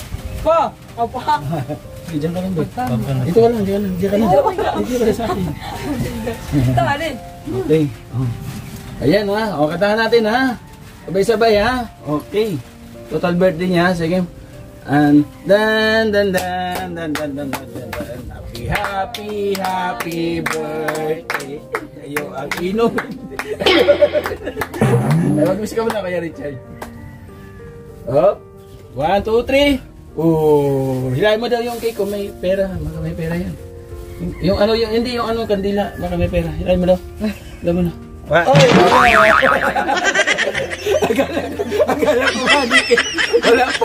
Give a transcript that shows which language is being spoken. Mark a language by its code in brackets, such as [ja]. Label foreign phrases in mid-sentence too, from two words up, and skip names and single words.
[tl] Pa. Opa. Sige, dyan ka lang, boy. Dito ka lang, dyan ka lang. Dyan ka lang. Dito ka lang sa akin. Ito, alin? Okay. Oh. Ayan ha. O, katahan natin ha. Sabay-sabay ha. Okay. Total birthday niya. Sige. And dan dan dan dan dan dan dan dan. [en] Happy birthday. [tl] Ayo ang inom. Ay, mag-miss ka muna kaya, Richard. [en] Up. 1, 2, 3. [tl] Oh, hilahin mo daw yung cake kung may pera. Baka may pera yan. Yung ano, hindi yung ano, kandila. Baka may pera. Hilahin mo daw. Hilahin mo na. Oy! Akala ko magic eh. Wala pa.